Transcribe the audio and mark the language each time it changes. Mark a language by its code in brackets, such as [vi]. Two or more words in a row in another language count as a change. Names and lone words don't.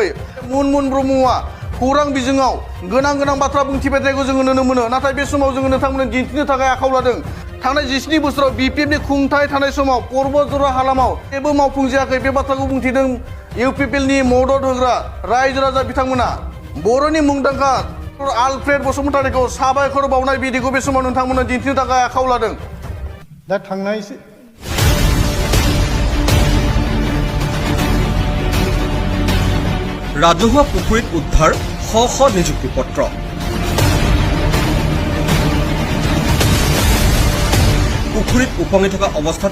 [brx] मुनमुन ब्रह्मआ खौरां बिजोङाव गोनां बाथ्रा बुंथिबाय थानायखौ जोङो नुनो मोनो नाथाय बे समाव जोङो नोंथांमोननो दिन्थिनो थाखाय आखायाव लादों थांनाय 17 बोसोराव बिपिएफनि खुंथाय थानाय समाव पर्बतजरा हालामाव जेबो मावफुंजायाखै बे बाथ्राखौ बुंथिदों इउपिपिएलनि मदद होग्रा रायजो राजा बिथांमोना बर'नि मुंदांखा आलफ्रेड बसुमतारीखौ साबायखर बावनाय बिदिखौ बे समाव नोंथांमोननो दिन्थिनो थाखाय आखायाव लादों दा थांनाय [as] ৰাজহুৱা পুখুৰীত উদ্ধাৰ শ নিযুক্তি পত্ৰ পুখুৰীত উপঙি থকা অৱস্থাত